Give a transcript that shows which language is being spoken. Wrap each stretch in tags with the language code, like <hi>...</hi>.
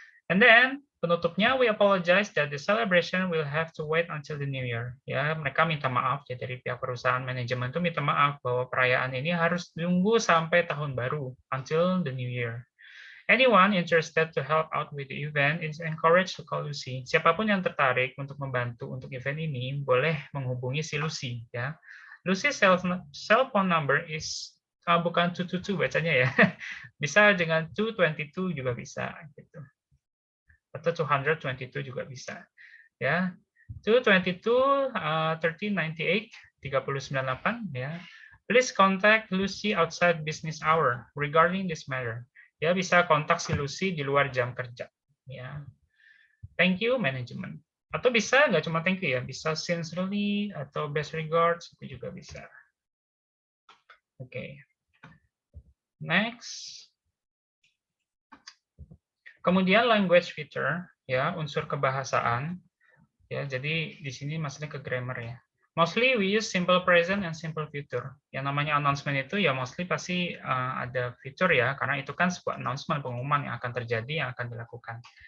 <en>And then</en> <id>penutupnya,</id> <en>we apologize that the celebration will have to wait until the new year.</en> <id>Ya, mereka minta maaf ya dari pihak perusahaan manajemen itu minta maaf bahwa perayaan ini harus tunggu sampai tahun baru,</id> <en>until the new year. Anyone interested to help out with the event is encouraged to call Lucy.</en> <id>Siapapun yang tertarik untuk membantu untuk event ini boleh menghubungi si Lucy ya.</id> <en>Lucy's cell phone number is</en> <id>bukan 222 bacanya ya. Bisa dengan 222 juga bisa gitu. Atau 222 juga bisa. Ya. 222 1398 398 ya.</id> <en>Please contact Lucy outside business hour regarding this matter.</en> <id>Ya, bisa kontak si Lucy di luar jam kerja. Ya.</id> <en>Thank you, management.</en> <id>Atau bisa nggak cuma thank you ya, bisa sincerely atau best regards itu juga bisa.</id> <en>Oke. Next.</en> <id>Kemudian language feature ya, unsur kebahasaan. Ya, jadi di sini maksudnya ke grammar ya.</id> <en>Mostly we use simple present and simple future.</en> <id>Yang namanya announcement itu ya mostly pasti ada future ya, karena itu kan sebuah announcement, pengumuman yang akan terjadi, yang akan dilakukan.</id>